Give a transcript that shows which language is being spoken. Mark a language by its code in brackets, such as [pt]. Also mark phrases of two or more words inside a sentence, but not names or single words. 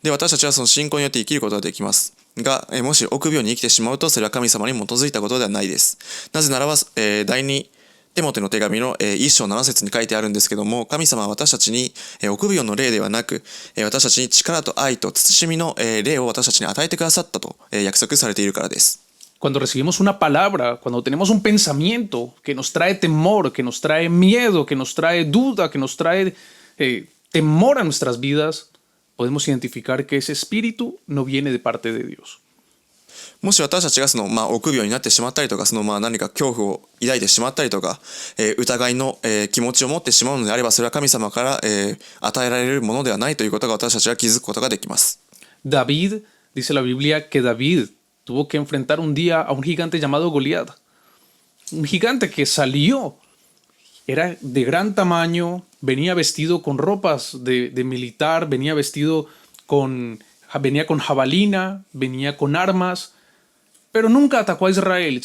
[ja] で、私たちはその信仰によって生きることができます。が、もし臆病に生きてしまうとそれは神様に基づいたことではないです。なぜならば、第2テモテの手紙の1章7節に書いてあるんですけども、神様は私たちに臆病の霊ではなく、私たちに力と愛と慎みの霊を私たちに与えてくださったと約束されているからです。 [es] Cuando recibimos una palabra, cuando tenemos un pensamiento que nos trae temor, que nos trae miedo, que nos trae duda, que nos trae temor a nuestras vidas, podemos identificar que ese espíritu no viene de parte de Dios. [ja] もし私たちが臆病になってしまったりとか何か恐怖を抱いてしまったりとか、疑いの、気持ちを持ってしまうのであればそれは神様から、与えられるものではないということが私たちは気づくことができます。 [es] David, dice la Biblia que David tuvo que enfrentar un día a un gigante llamado Goliat. Un gigante que salió, era de gran tamaño, venía vestido con ropas de militar, venía con jabalina, venía con armas, pero nunca atacó a Israel.